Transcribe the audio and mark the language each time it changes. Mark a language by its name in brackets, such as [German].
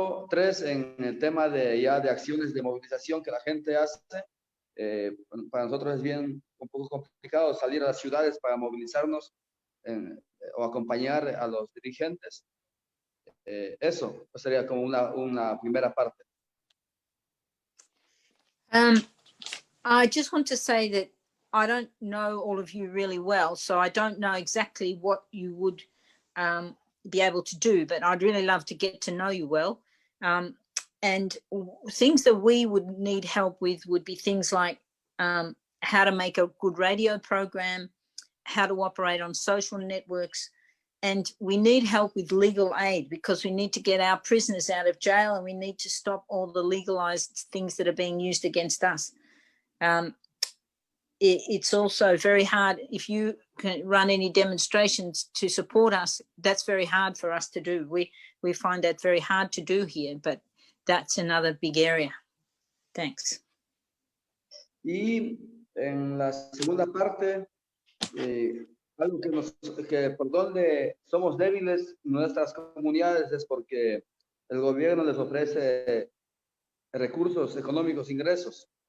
[Spanish] Tres, en el tema de acciones de movilización que la gente hace. Para nosotros es bien un poco complicado salir a las ciudades para movilizarnos o acompañar a los dirigentes. Eso sería como una primera parte. [English] I just want to say that I don't know all of you really well, so I don't know exactly what you would be able to do, but I'd really love to get to know you well. And things that we would need help with would be things like how to make a good radio program, how to operate on social networks, and we need help with legal aid because we need to get our prisoners out of jail and we need to stop all the legalized things that are being used against us. It's also very hard if you can run any demonstrations to support us. That's very hard for us to do. We find that very hard to do here, but that's another big area. Thanks. [Spanish] Y en la segunda parte, algo que por donde somos débiles nuestras comunidades es porque el gobierno les ofrece recursos económicos, ingresos.